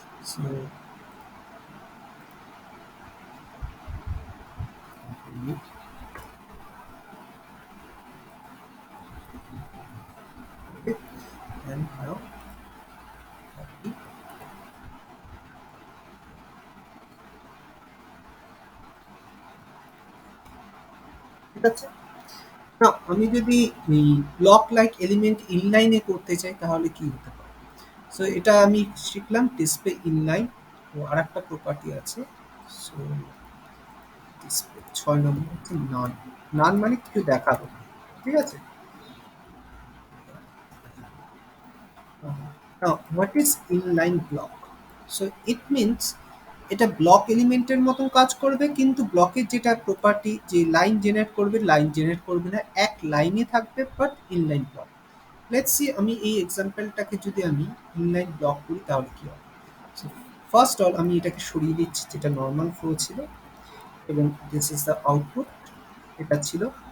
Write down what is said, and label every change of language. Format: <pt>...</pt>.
<en>So okay, and now copy,</en> <bn>ঠিক আছে। না, আমি যদি ব্লক লাইক এলিমেন্ট ইনলাইনে করতে চাই তাহলে কি হতে পারে? সো এটা আমি শিখলাম ডিসপ্লে ইনলাইন, ও আরেকটা প্রপার্টি আছে। সো ডিসপ্লে 6 নম্বর হচ্ছে নান। নান মানে কিছু দেখাবো, ঠিক আছে।</bn> <en>Now what is inline block? So it means</en> <bn>এটা ব্লক এলিমেন্টের মতন কাজ করবে, কিন্তু ব্লকের যেটা প্রপার্টি, যে লাইন জেনারেট করবে, লাইন জেনারেট করবে না, এক লাইনে থাকবে, but inline block. Let's see আমি এই এক্সাম্পলটাকে যদি আমি ইনলাইন ব্লক করি তাহলে কি হবে। সো ফার্স্ট অল আমি এটাকে সরিয়ে দিচ্ছি, যেটা নর্মাল ফ্লো ছিল, এবং দিস ইজ দ্য আউটপুট, এটা ছিল।</bn>